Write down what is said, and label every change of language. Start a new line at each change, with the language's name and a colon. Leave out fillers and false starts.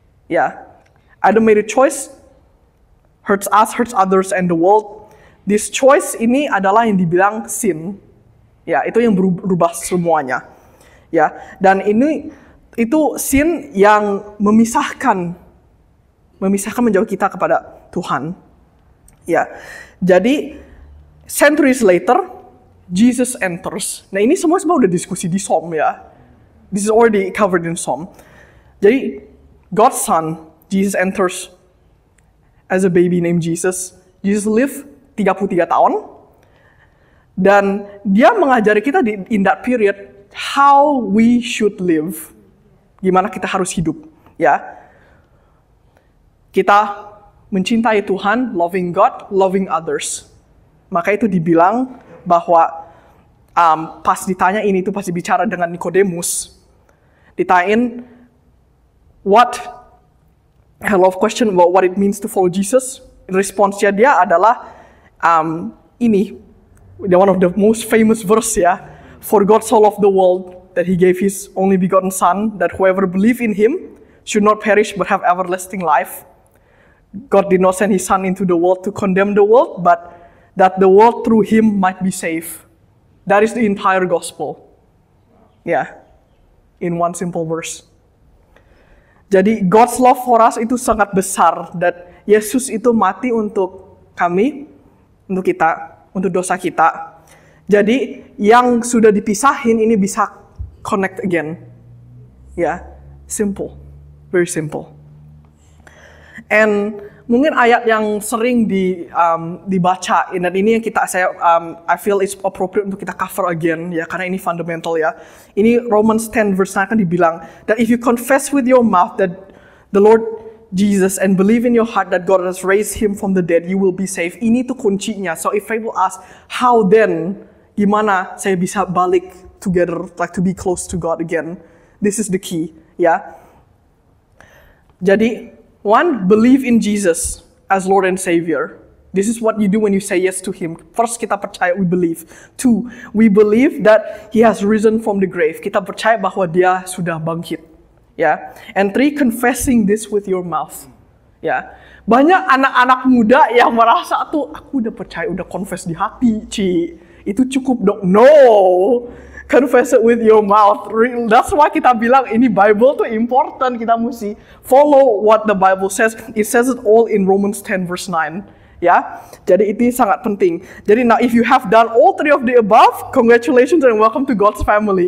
English: Ya, either made a choice, hurts us, hurts others and the world. This choice
Indonesian: ini adalah yang dibilang sin. Ya, itu yang berubah semuanya. Ya, dan itu sin yang memisahkan menjauh kita kepada Tuhan. Ya. Jadi
English: centuries later Jesus enters.
Indonesian: Nah, ini semua udah diskusi di Psalm ya.
English: This is already covered in Psalm.
Indonesian: Jadi
English: God's Son, Jesus enters as a baby named Jesus. Jesus lived 33
Indonesian: tahun. Dan dia mengajari kita
English: in that period how we should live.
Indonesian: Gimana kita harus hidup, ya. Kita mencintai Tuhan,
English: loving God, loving others.
Indonesian: Maka itu dibilang bahwa pas ditanya ini itu pasti bicara dengan Nikodemus. Ditanyain
English: a lot of question about what it means to follow Jesus.
Indonesian: Responsnya dia adalah ini.
English: One of the most famous verse ya. For God so loved the world that he gave his only begotten Son, that whoever believe in him should not perish but have everlasting life. God did not send his Son into the world to condemn the world, but that the world through him might be saved. That is the entire gospel. Yeah. In one simple verse.
Indonesian: Jadi
English: God's love for us
Indonesian: itu sangat besar, dan Yesus itu mati untuk kami, untuk kita, untuk dosa kita. Jadi yang sudah dipisahin ini bisa
English: connect again.
Indonesian: Ya,
English: simple, very simple. And
Indonesian: mungkin ayat yang sering dibaca, dan ini yang
English: I feel it's appropriate
Indonesian: untuk kita
English: cover again
Indonesian: ya, karena ini fundamental ya.
English: Ini Romans 10 verse 9
Indonesian: kan dibilang
English: that if you confess with your mouth that the Lord Jesus and believe in your heart that God has raised him from the dead, you will be saved.
Indonesian: Ini tuh kuncinya.
English: So if I will ask, how then,
Indonesian: gimana saya bisa balik
English: together, like to be close to God again? This is the key, ya.
Indonesian: Jadi,
English: one, believe in Jesus as Lord and Savior. This is what you do when you say yes to him. First,
Indonesian: kita percaya,
English: we believe. Two, we believe that he has risen from the grave.
Indonesian: Kita percaya bahwa dia sudah bangkit.
English: Ya, and three, confessing this with your mouth.
Indonesian: Ya, banyak anak-anak muda yang merasa tuh aku udah percaya, udah confess di hati, itu cukup dong.
English: No, confess it with your mouth. That's why
Indonesian: kita bilang ini
English: Bible tuh important.
Indonesian: Kita mesti
English: follow what the Bible says. It says it all in Romans 10 verse 9.
Indonesian: Ya, jadi itu sangat penting. Jadi
English: now if you have done all three of the above, congratulations and welcome to God's family.